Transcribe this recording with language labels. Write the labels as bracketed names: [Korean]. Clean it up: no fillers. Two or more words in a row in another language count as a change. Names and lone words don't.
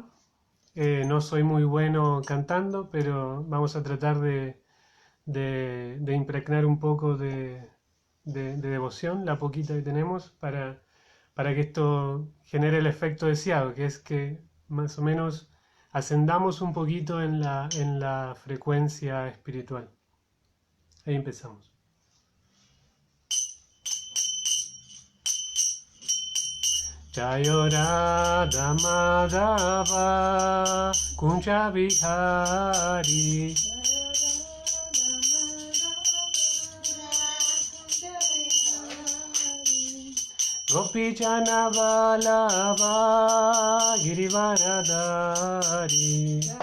[Spanish] No soy muy bueno cantando, pero vamos a tratar de impregnar un poco de devoción, la poquita que tenemos, para que esto genere el efecto deseado, que es que más o menos ascendamos un poquito en la frecuencia espiritual. Ahí empezamos. [Sanskrit] Jayo Radha Madhava Kunja Vihari Gopi Jana Vallabha Girivaradari